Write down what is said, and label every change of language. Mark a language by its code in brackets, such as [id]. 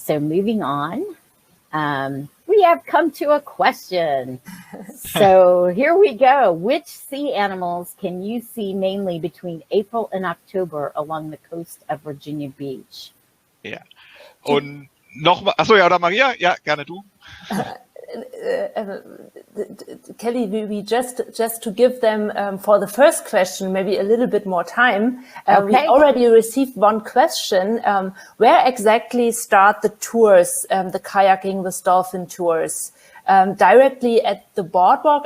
[en] So moving on, we have come to a question. So here we go. Which sea animals can you see mainly between April and October along the coast of Virginia Beach? [de] Ja. Und nochmal, achso, ja, oder Maria? Ja, gerne du. [en] Kelly, we just to give them for the first question maybe a little bit more time. We already received one question. Where exactly start the tours, the kayaking with dolphin tours? Directly at the boardwalk?